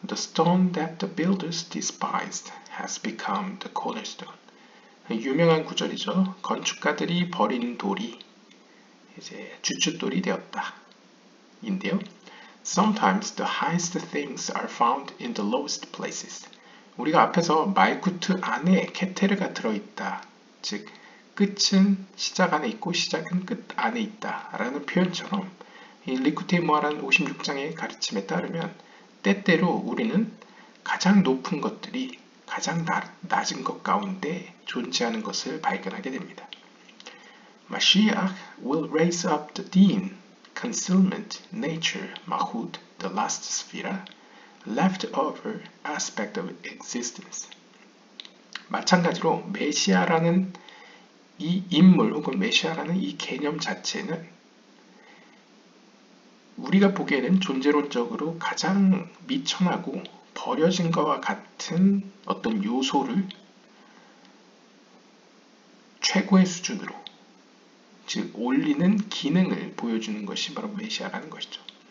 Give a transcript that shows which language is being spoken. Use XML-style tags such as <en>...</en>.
<en>The stone that the builders despised has become the cornerstone.</en> <ko>유명한 구절이죠. 건축가들이 버린 돌이 이제 주춧돌이 되었다. 인데요.</ko> <en>Sometimes the highest things are found in the lowest places.</en> <ko>우리가 앞에서 말쿠트 안에 케테르가 들어있다. 즉 끝은 시작 안에 있고 시작은 끝 안에 있다 라는 표현처럼 이 리쿠테이 모하란 56장의 가르침에 따르면 때때로 우리는 가장 높은 것들이 가장 낮은 것 가운데 존재하는 것을 발견하게 됩니다.</ko> <en>Mashiach will raise up the Din, concealment, nature, mahut, the last sphera, leftover aspect of existence.</en> <ko>마찬가지로 메시아라는 이 인물 혹은 메시아라는 이 개념 자체는 우리가 보기에는 존재론적으로 가장 미천하고 버려진 것과 같은 어떤 요소를 최고의 수준으로, 즉 올리는 기능을 보여주는 것이 바로 메시아라는 것이죠.</ko>